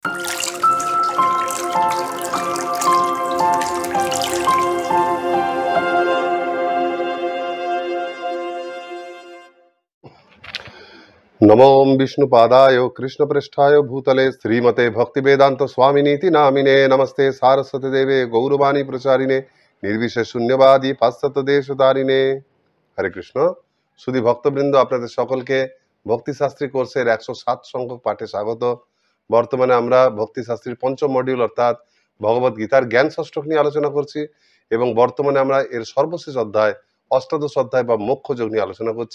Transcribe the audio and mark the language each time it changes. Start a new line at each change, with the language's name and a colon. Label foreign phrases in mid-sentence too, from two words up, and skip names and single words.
Sanskrit: नमो विष्णुपादाय कृष्णपृष्ठाय भूतले श्रीमते भक्तिवेदांत स्वामिनीति नामिने नमस्ते सारस्वती देवे गौरवाणी प्रचारिणे निर्विशेष शून्यवादी पाश्चात्य देशधारिणे। हरे कृष्ण।
Bangla: শুধু ভক্তবৃন্দ, আপনাদের সকলকে ভক্তিশাস্ত্রী কোর্সের 107 সংখ্যক পাঠে স্বাগত। বর্তমানে আমরা ভক্তিশাস্ত্রীর পঞ্চম মডিউল অর্থাৎ ভগবত গীতার জ্ঞান ষষ্ঠক নিয়ে আলোচনা করছি এবং বর্তমানে আমরা এর সর্বশেষ অধ্যায় অষ্টাদশ অধ্যায় বা মোক্ষ যোগ নিয়ে আলোচনা করছি।